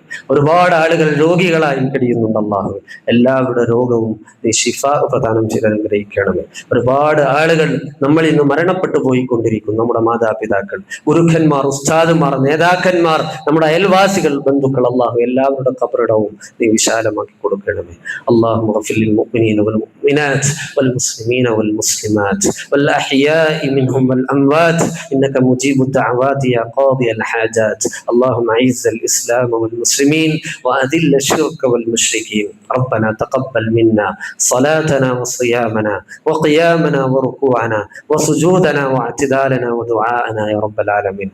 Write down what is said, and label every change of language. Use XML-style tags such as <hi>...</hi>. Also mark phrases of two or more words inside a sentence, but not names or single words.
<ml>ഒരുപാട് ആളുകൾ രോഗികളായി കഴിയുന്നുണ്ട് അല്ലാഹുവേ. എല്ലാവരുടെ രോഗവും നീ ശിഫ പ്രദാനം ചെയ്ത് അനുഗ്രഹിക്കണമേ. ഒരുപാട് ആളുകൾ നമ്മൾ ഇന്ന് മരണപ്പെട്ടു പോയിക്കൊണ്ടിരിക്കുന്നു. നമ്മുടെ മാതാപിതാക്കൾ, ഗുരുക്കന്മാർ, ഉസ്താദുമാർ, നേതാക്കന്മാർ, നമ്മുടെ അയൽവാസികൾ, ബന്ധുക്കൾ, അല്ലാഹു എല്ലാവരുടെ ഖബറിടവും നീ വിശാലമാക്കി കൊടുക്കണമേ.</ml> <ar>اللهم اغفر للمؤمنين والمؤمنات والمسلمين والمسلمات والأحياء منهم والأموات إنك مجيب الدعوات يا قاضي الحاجات. اللهم أعز الإسلام والمسلمين وأذل الشرك والمشركين. ربنا تقبل منا صلاتنا وصيامنا وقيامنا وركوعنا وسجودنا واعتدالنا ودعاءنا يا رب العالمين.</ar>